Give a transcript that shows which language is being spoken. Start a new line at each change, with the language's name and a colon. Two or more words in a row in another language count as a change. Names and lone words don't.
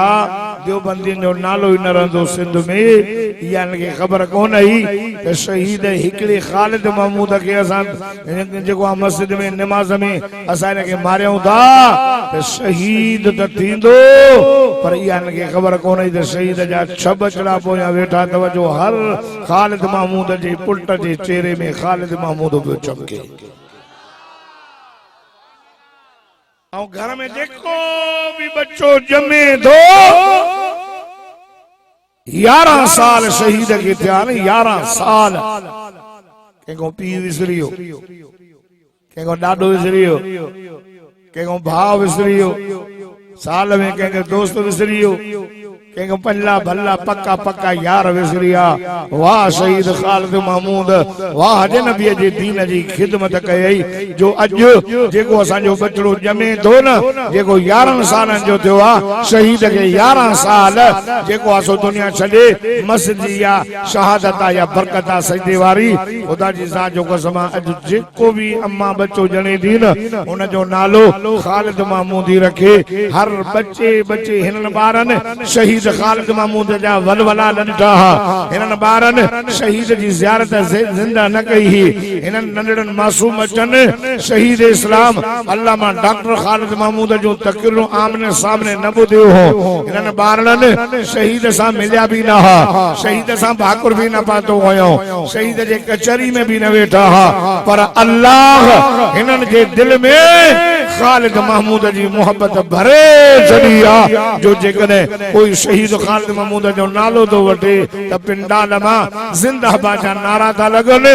Sindhi: देवबंदियुनि जो नालो ई न रहंदो सिंध में। इहा हिनखे ख़बर कोन हुई त शहीद हिकिड़े ख़ालिद महमूद खे असां जेको आहे मस्जिद में नमाज़ में असां हिनखे मारियूं था त शहीद त थींदो। पर इहा हिनखे ख़बर कोन हुई त शहीद जा 6 बचड़ा पोयां वेठा अथव जो हर ख़ालिद महमूद जे पुट जे चेहरे में ख़ालिद महमूद पियो चमके। और घर में जेको भी बच्चो जमे दो 11 साल शहीद के थिया 11 साल कंहिंखो पीउ विसरियो कंहिंखो ॾाॾो विसरियो कंहिंखो भाउ विसरियो साल में कंहिंखे दोस्त विसरियो कंहिंखो पल्ला भल्ला पक्का पक्का यार विसरिया। वाह शहीद ख़ालिद महमूद वाह जे नबीअ जे दीन जी खिदमत कयई जो अॼु जेको असांजो बचड़ो ॼमे थो न जेको 11 सालनि जो थियो आहे शहीद खे 11 साल जेको आहे सो दुनिया छॾे मस्जिद या शहादत या बरकत सजदे वारी ख़ुदा जी ज़ात जो कसम अॼु जेको भी अम्मा बच्चो ॼणे थी न उन जो नालो ख़ालिद महमूद ही रखे। हर बच्चे हिननि ॿारनि शहीद ख़ालिद महमूद जा वलवला न ॾिठा। हिननि ॿारनि शहीद जी ज़ियारत ज़िंदा न कई। हिननि नंढड़नि मासूम बचनि शहीद इस्लाम अल्लामा डॉक्टर ख़ालिद महमूद जो तक़रीरूं आमने सामने न ॿुधियो हो। हिननि ॿारनि शहीद सां मिलिया भी न हा शहीद सां भाकुर भी न पातो हुयो शहीद जे कचहरी में भी न वेठा हा। पर अल्लाह हिननि जे दिल में ख़ालिद महमूद जी मोहब्बत भरे छॾी आहे जो जेकॾहिं कोई शहीद ख़ालिद महमूद जो नालो तो वठे त पिंडाल मां ज़िंदाबाद जा नारा था लॻनि।